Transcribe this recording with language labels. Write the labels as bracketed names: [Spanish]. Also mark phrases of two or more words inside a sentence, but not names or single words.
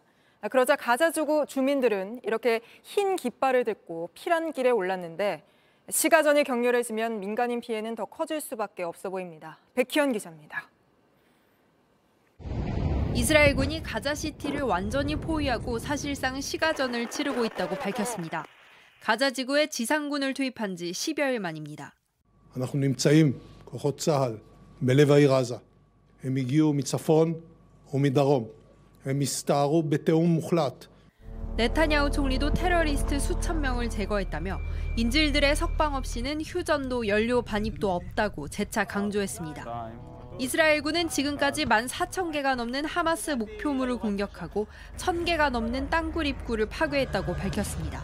[Korean] 그러자 가자 지구 주민들은 이렇게 흰 깃발을 들고 피란길에 올랐는데 시가전이 격렬해지면 민간인 피해는 더 커질 수밖에 없어 보입니다. 백희연 기자입니다. 이스라엘군이 가자시티를 완전히 포위하고 사실상 시가전을 치르고 있다고 밝혔습니다. 가자 지구에 지상군을 투입한 지 10여일 만입니다. [Hebrew] אנחנו נמצאים, כוחות צה"ל, בלב העיר עזה. הם הגיעו מצפון ומדרום. הם הסתערו בתיאום מוחלט. [Korean] 네타냐후 총리도 테러리스트 수천 명을 제거했다며 인질들의 석방 없이는 휴전도 연료 반입도 없다고 재차 강조했습니다. 이스라엘군은 지금까지 14,000개가 넘는 하마스 목표물을 공격하고 1,000개가 넘는 땅굴 입구를 파괴했다고 밝혔습니다.